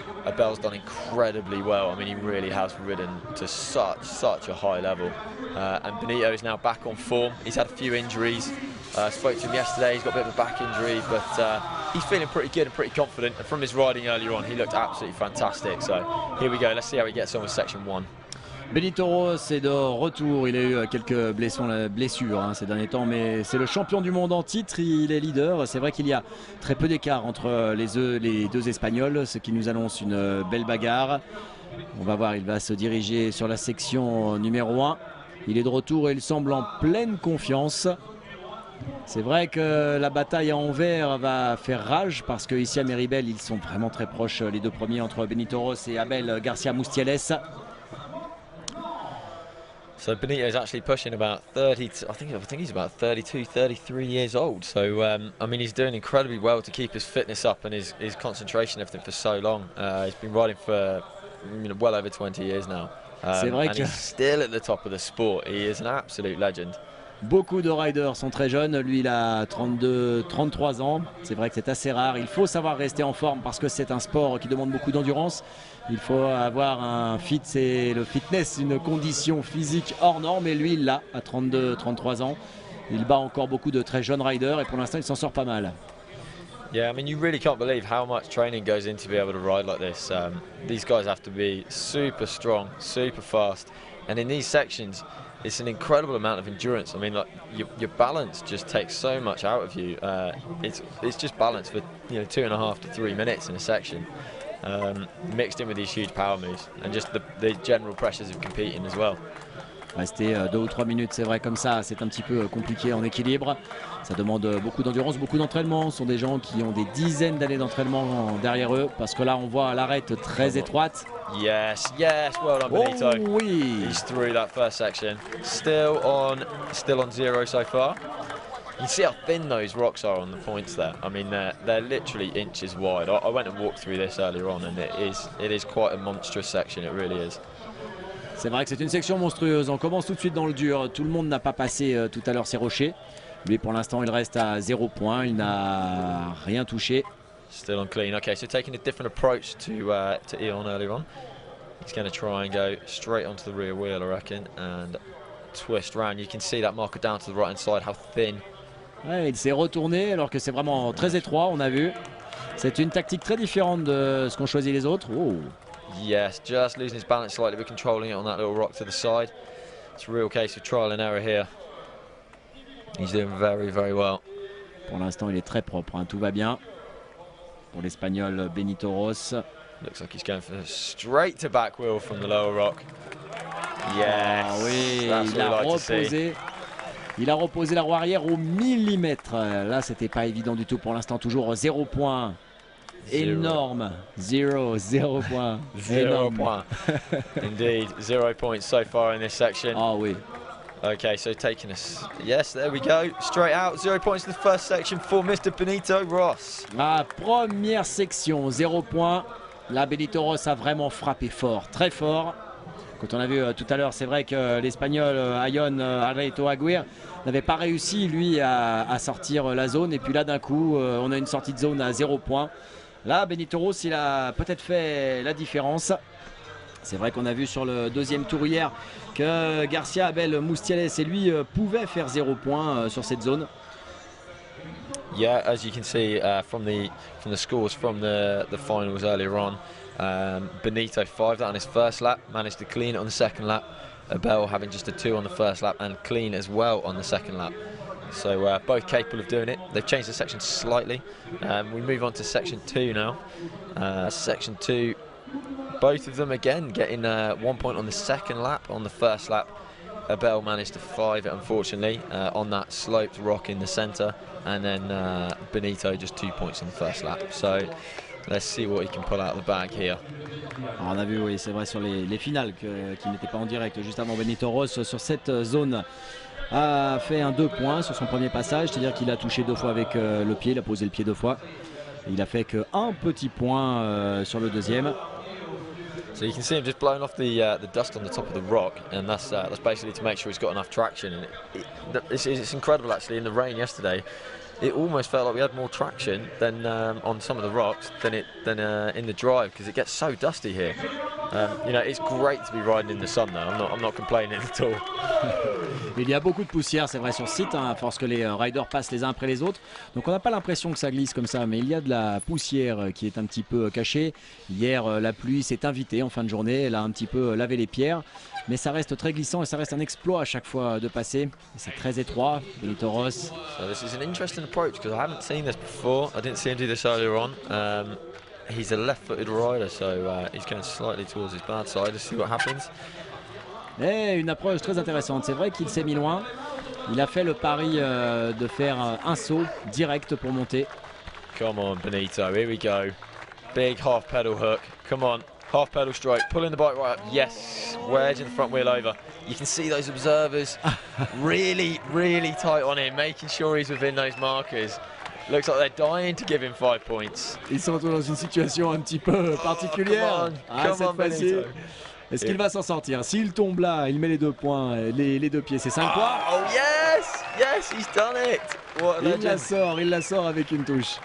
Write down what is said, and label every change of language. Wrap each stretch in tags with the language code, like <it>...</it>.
<en>Abel's done incredibly well. I mean, he really has ridden to such a high level. And Benito is now back on form. He's had a few injuries. Spoke to him yesterday. He's got a bit of a back injury, but he's feeling pretty good and pretty confident. And from his riding earlier on, he looked absolutely fantastic. So here we go. Let's see how he gets on with section 1.</en> <fr>Benito Ross est de retour, il a eu quelques blessures ces derniers temps, mais c'est le champion du monde en titre, il est leader. C'est vrai qu'il y a très peu d'écart entre les deux Espagnols, ce qui nous annonce une belle bagarre. On va voir, il va se diriger sur la section numéro 1. Il est de retour et il semble en pleine confiance. C'est vrai que la bataille à Anvers va faire rage parce qu'ici à Meribel, ils sont vraiment très proches, les deux premiers, entre Benito Ross et Abel Garcia Mustiales.</fr> <en>So Benito is actually pushing about 30. I think he's about 32, 33 years old. So I mean, he's doing incredibly well to keep his fitness up and his concentration and everything for so long. He's been riding for well over 20 years now. And he's still at the top of the sport. He is an absolute legend.</en> <fr>Beaucoup de riders sont très jeunes, lui il a 32, 33 ans, c'est vrai que c'est assez rare, il faut savoir rester en forme parce que c'est un sport qui demande beaucoup d'endurance, il faut avoir un fit, c'est le fitness, une condition physique hors norme et lui il l'a à 32, 33 ans, il bat encore beaucoup de très jeunes riders et pour l'instant il s'en sort pas mal.</fr> <en>Yeah, I mean, you really can't believe how much training goes in to be able to ride like this. These guys have to be super strong, super fast, and in these sections, it's an incredible amount of endurance. I mean, like your balance just takes so much out of you. It's just balance for 2.5 to 3 minutes in a section, mixed in with these huge power moves and just the general pressures of competing as well.</en> <fr>Rester 2 ou 3 minutes, c'est vrai, comme ça, c'est un petit peu compliqué en équilibre. Ça demande beaucoup d'endurance, beaucoup d'entraînement. Ce sont des gens qui ont des dizaines d'années d'entraînement derrière eux, parce que là, on voit l'arête très étroite.</fr> <en>Yes, well done, Benito.</en> <fr>Oh oui.</fr> <en>He's through that first section. Still on 0 so far. You see how thin those rocks are on the points there. I mean, they're literally inches wide. I went and walked through this earlier on, and it is quite a monstrous section. It really is.</en> <fr>C'est vrai que c'est une section monstrueuse. On commence tout de suite dans le dur. Tout le monde n'a pas passé tout à l'heure ces rochers. Lui, pour l'instant, il reste à 0 points. Il n'a rien touché.</fr> <en>Still on clean. Okay, so taking a different approach to Eon earlier on. He's going to try and go straight onto the rear wheel, I reckon, and twist round. You can see that marker down to the right-hand side, how thin.</en> <fr>Ouais, il s'est retourné alors que c'est vraiment très étroit, on a vu. C'est une tactique très différente de ce qu'ont choisi les autres. Oh.</fr> <en>Yes, just losing his balance slightly, but controlling it on that little rock to the side. It's a real case of trial and error here. He's doing very, very well.</en> <fr>Pour l'instant, il est très propre, hein. Tout va bien pour l'Espagnol Benito Ross.</fr> <en>Looks like he's going for straight to back wheel from the lower rock. Yes,</en> <fr>oh oui,</fr> <en>that's</en> <fr>il a</fr> <en>what we like to see.</en> <fr>reposé. Il a reposé la roue arrière au millimètre. Là, c'était pas évident du tout pour l'instant. Toujours 0 points. Énorme. 0 points. 0 points.</fr> <en>Indeed, 0 points so far in this section.</en> <fr>Ah oui.</fr> <en>Okay, so taking us. Yes, there we go. Straight out. 0 points in the first section for Mr. Benito Ross.</en> <fr>La première section, 0 points. Là, Benito Ross a vraiment frappé fort, très fort. Quand on a vu tout à l'heure, c'est vrai que l'Espagnol Ayon Alreito Aguirre n'avait pas réussi, lui, à sortir la zone. Et puis là, d'un coup, on a une sortie de zone à 0 points. Là, Benito Ross, il a peut-être fait la différence. C'est vrai qu'on a vu sur le deuxième tour hier que Garcia, Abel Mustiales et lui pouvaient faire 0 points sur cette zone.</fr> <en>Yeah, as you can see from the scores from the finals earlier on, Benito 5 that on his first lap, managed to clean it on the second lap. Abel having just a 2 on the first lap and clean as well on the second lap. So both capable of doing it. They've changed the section slightly. We move on to section 2 now. Section 2, both of them again getting 1 point on the second lap. On the first lap, Abel managed to 5 it unfortunately on that sloped rock in the centre, and then Benito just 2 points on the first lap. So let's see what he can pull out of the bag here.</en> <fr>Alors on a vu, oui, c'est vrai, sur les finales qui n'étaient pas en direct juste avant, Benito Ross sur cette zone a fait un 2 points sur son premier passage, c'est-à-dire qu'il a touché 2 fois avec le pied, il a posé le pied 2 fois. Il a fait qu'un petit point sur le deuxième.</fr> <en>So you can see him just blowing off the dust on the top of the rock, and that's basically to make sure he's got enough traction. And it's incredible actually. In the rain yesterday, it almost felt like we had more traction than on some of the rocks than in the drive, because it gets so dusty here. You know, it's great to be riding in the sun though. I'm not complaining at all.</en> <fr>Il y a beaucoup de poussière, c'est vrai, sur ce site, hein, à force que les riders passent les uns après les autres. Donc on n'a pas l'impression que ça glisse comme ça, mais il y a de la poussière qui est un petit peu cachée. Hier, la pluie s'est invitée en fin de journée, elle a un petit peu lavé les pierres. Mais ça reste très glissant et ça reste un exploit à chaque fois de passer. C'est très étroit. Benito Ross.</fr> <en>So this is an interesting approach, because I haven't seen this before. I didn't see him do this earlier on. He's a left-footed rider, so he's going slightly towards his bad side. Let's see what happens.</en> <fr>Et une approche très intéressante. C'est vrai qu'il s'est mis loin. Il a fait le pari de faire un saut direct pour monter.</fr> <en>Come on, Benito. Here we go. Big half pedal hook. Come on. Half pedal stroke, pulling the bike right up. Yes, wedging the front wheel over. You can see those observers really tight on him, making sure he's within those markers. Looks like they're dying to give him 5 points.</en> <fr>Ils se retrouvent dans une situation un petit peu particulière.</fr> <en>Come on, Benito.</en> <fr>Est-ce qu'il va s'en sortir? S'il tombe là, il met les 2 points, les 2 pieds, c'est 5 points.</fr> <en>Oh yes, he's done it. What a legend.</en> <fr>Il la sort avec une touche.</fr>